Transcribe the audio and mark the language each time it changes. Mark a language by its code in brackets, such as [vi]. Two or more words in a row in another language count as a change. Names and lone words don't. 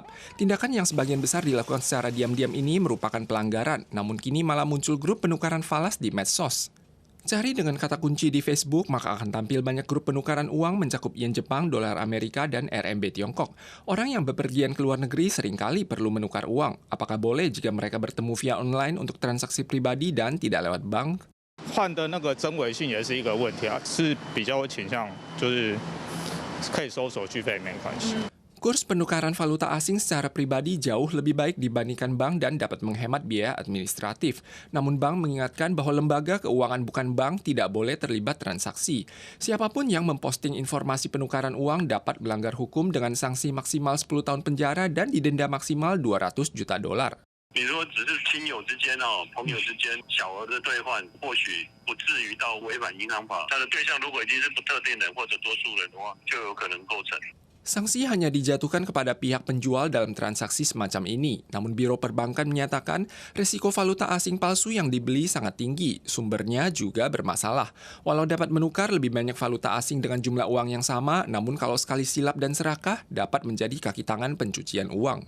[id] Tindakan yang sebagian besar dilakukan secara diam-diam ini merupakan pelanggaran, namun kini malah muncul grup penukaran falas di medsos. Cari dengan kata kunci di Facebook, maka akan tampil banyak grup penukaran uang mencakup yen Jepang, dolar Amerika, dan RMB Tiongkok. Orang yang bepergian ke luar negeri seringkali perlu menukar uang. Apakah boleh jika mereka bertemu via online untuk transaksi pribadi dan tidak lewat bank? [zh] 换的那个真伪性也是一个问题啊，是比较倾向就是可以收手续费没关系。 [id] Kurs penukaran valuta asing secara pribadi jauh lebih baik dibandingkan bank dan dapat menghemat biaya administratif. Namun bank mengingatkan bahwa lembaga keuangan bukan bank tidak boleh terlibat transaksi. Siapapun yang memposting informasi penukaran uang dapat melanggar hukum dengan sanksi maksimal 10 tahun penjara dan didenda maksimal 200 juta dolar. [zh] 你说只是亲友之间朋友之间小额的兑换，或许不至于到违反银行法。它的对象如果已经是不特定人或者多数人的话，就有可能构成。 [id] Sanksi hanya dijatuhkan kepada pihak penjual dalam transaksi semacam ini. Namun Biro Perbankan menyatakan risiko valuta asing palsu yang dibeli sangat tinggi. Sumbernya juga bermasalah. Walau dapat menukar lebih banyak valuta asing dengan jumlah uang yang sama, namun kalau sekali silap dan serakah dapat menjadi kaki tangan pencucian uang.